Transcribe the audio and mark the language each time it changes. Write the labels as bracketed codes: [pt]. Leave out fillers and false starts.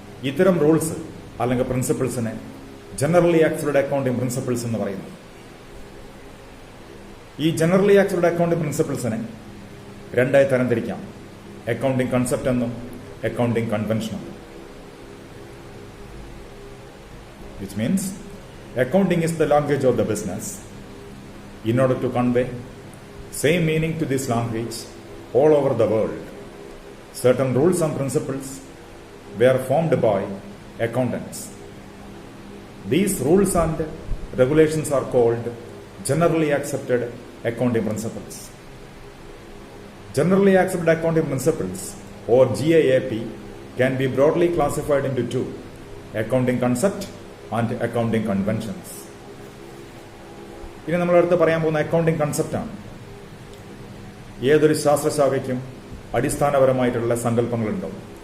[ml] ഇത്തരം റൂൾസ് അല്ലെങ്കിൽ പ്രിൻസിപ്പിൾസിനെ generally accepted accounting principles എന്ന് പറയുന്നു. ഈ ജനറലി ആക്സെപ്റ്റഡ് അക്കൗണ്ടിംഗ് പ്രിൻസിപ്പിൾസിനെ രണ്ടായി തരംതിരിക്കാം: അക്കൗണ്ടിംഗ് കൺസെപ്റ്റ് എന്നും അക്കൗണ്ടിംഗ് കൺവെൻഷൻ എന്നും. [en] Which means accounting is the language of the business. In order to convey same meaning to this language all over the world, certain rules and principles were formed by accountants. These rules and regulations are called generally accepted accounting principles. Generally accepted accounting principles, or GAAP, can be broadly classified into two: accounting concept and accounting conventions. [ml] ഇനി നമ്മൾ അടുത്ത് പറയാൻ പോകുന്ന accounting കൺസെപ്റ്റാണ്. ഏതൊരു ശാസ്ത്രശാഖയ്ക്കും അടിസ്ഥാനപരമായിട്ടുള്ള സങ്കല്പങ്ങളുണ്ടാവും.